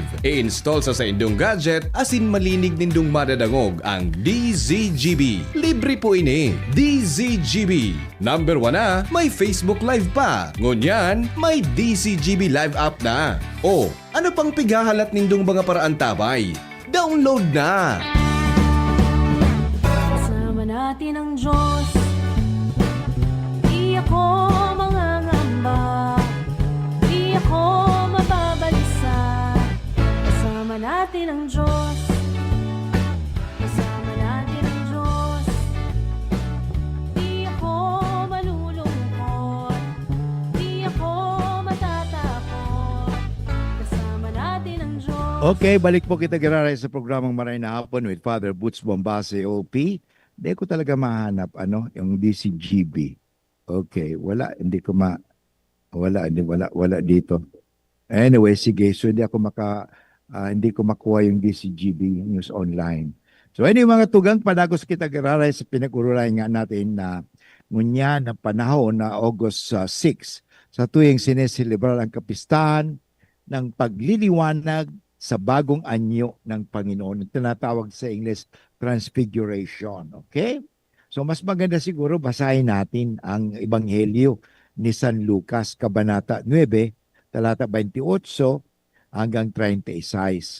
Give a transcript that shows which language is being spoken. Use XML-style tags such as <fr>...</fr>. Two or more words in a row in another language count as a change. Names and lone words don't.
<bik>I-install sa indong gadget asin malinig nindong madadangog ang DZGB. Libre po ini. DZGB. Number 1 na, may Facebook Live pa. Ngunyan, may DZGB Live app na. O, ano pang pigahalat nindong mga paraantabay? Download na!</bik> <tl>Kasama natin ang Diyos. Di ako mangangamba. Di ako mababalisa. Kasama natin ang Diyos. Kasama natin ang Diyos. Di ako malulungkot. Di ako matatakot. Kasama natin ang Diyos.</tl> <bik>Okay, balik po kita gararay sa programang Maray na Hapon with Father Boots Bombase, OP.</bik> <tl>Hindi ko talaga mahanap, yung DCGB. Okay, wala dito. Anyway, sige, so hindi ko makuha yung DCGB News Online. So anyway,</tl> <bik>mga tugang, panagos kita gararay sa pinag-urulay nga natin na ngunya na panahon na August 6 sa tuwing sineselebrar ang kapistahan ng pagliliwanag sa bagong anyo ng Panginoon.</bik> <tl>Tinatawag sa English, Transfiguration. Okay? So mas maganda siguro basahin natin ang Ebanghelyo ni San Lucas, Kabanata 9, talata 28 hanggang 36.</tl>